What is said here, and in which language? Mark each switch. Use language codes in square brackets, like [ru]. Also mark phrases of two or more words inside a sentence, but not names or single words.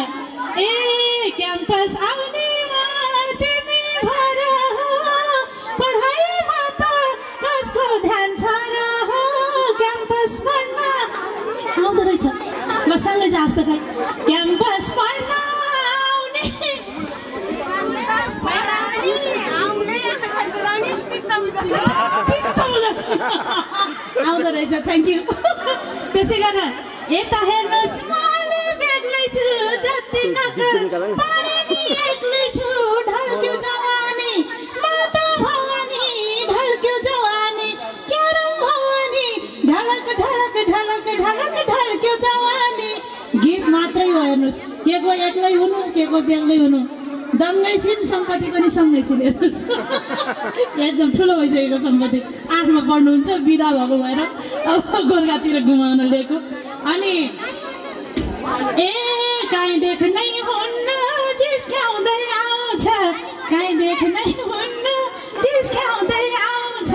[ne] ए क्याम्पस आउने तिमी भर पढाइमा त कसको ध्यान छ र क्याम्पस पढ्न आउँदो रहेछ म सँगै जाओस् त खै क्याम्पस पढ्न आउने आउँदो रहेछ। [en] thank you. [ne] त्यसै गरेर यता हेर्नुहोस् म बेग्लै छु जति नकर पारे नि एक्लै छु ढल्क्यो जवानी म त भवानी ढल्क्यो जवानी क्यारम भवानी ढलक ढलक ढलक ढलक ढल्क्यो जवानी। गीत मात्रै हो। हेर्नुहोस् के को एक्लै हुनु के को बेग्लै हुनु दङ्गै छिन् सम्पत्ति पनि सँगै छिन्। हेर्नुहोस् एकदम ठुलो भइसकेको सम्पत्ति आठमा पढ्नुहुन्छ बिदा भएको भएर अब गोर्खातिर घुमाउन लिएको। अनि ए काहीँ देख्नै हुन्न जिस्क्याउँदै आउँछ काहीँ देख्नै हुन्न जिस्क्याउँदै आउँछ